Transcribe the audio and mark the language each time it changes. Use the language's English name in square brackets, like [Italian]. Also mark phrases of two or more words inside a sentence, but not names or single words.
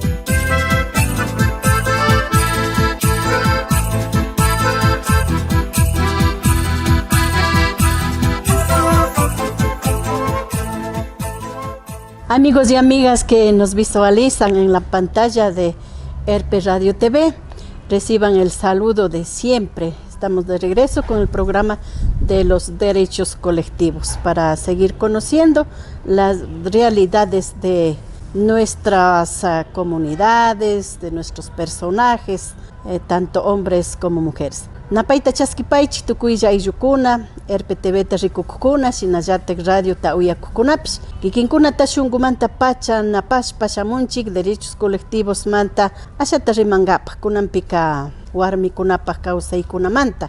[Spanish] Amigos y amigas que nos visualizan en la pantalla de ERPE Radio TV, reciban el saludo de siempre. Estamos de regreso con el programa de los derechos colectivos para seguir conociendo las realidades de nuestras comunidades, de nuestros personajes, tanto hombres como mujeres. [Quechua] Napaita chaskipaychik tukuylla aylukuna, ERPE TVta rikukukuna, shinallatak radiota uyakukunapish. Kikinkunata shunkumanta pacha napashpa shamunchik [Spanish] derechos colectivos [Quechua] manta ashata rimankapaq kunampika warmikunapaq kawsaykunamanta.